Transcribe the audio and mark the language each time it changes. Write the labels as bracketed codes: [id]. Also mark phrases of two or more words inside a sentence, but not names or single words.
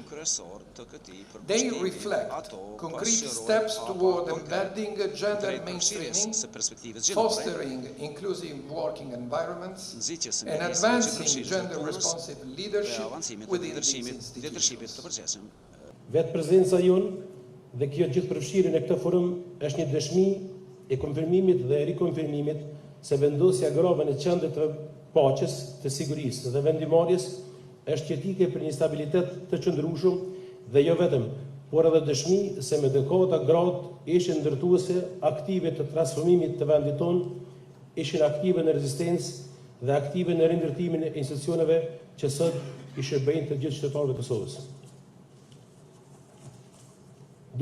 [en] They reflect concrete steps toward embedding gender mainstreaming, fostering inclusive working environments, and advancing gender-responsive leadership within these institutions. [sq] Vetë prezenca jonë dhe kjo gjithë përfshirjen e këtë forum është një dëshmi e konfirmimit dhe rikonfirmimit se vendosja grave në qendër të paqes, të sigurisë dhe vendimarrjes është jetike për një stabilitet të qëndrueshëm dhe jo vetëm, por edhe dëshmi se me dekada gratë ishin ndërtuese aktive të transformimit të vendit tonë, ishin aktive në rezistencë dhe aktive në rindërtimin e institucioneve që sot i shërbejnë të gjithë qytetarëve të Kosovës.